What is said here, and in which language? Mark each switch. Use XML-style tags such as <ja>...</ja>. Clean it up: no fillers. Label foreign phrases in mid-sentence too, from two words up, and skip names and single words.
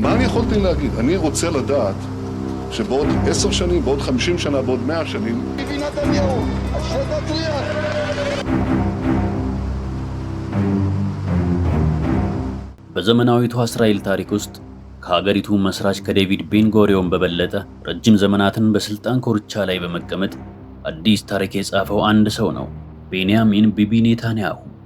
<he>מה אני יכולתי להגיד? אני רוצה לדעת שבעוד 10 שנים, בעוד 50 שנה, בעוד 100 שנים, ביבי נתניהו, השד תצליח.</he> <am>በዘመናዊቷ እስራኤል ታሪክ ውስጥ ከሀገሪቱ መስራች ከዴቪድ ቤንጎሪዮን በበለጠ ረጅም ዘመናትን በስልጣን ኮርቻ ላይ በመቀመጥ አዲስ ታሪክ የጻፈው አንድ ሰው ነው፣ ቤንያሚን ቢቢ ኔታንያሁ።</am>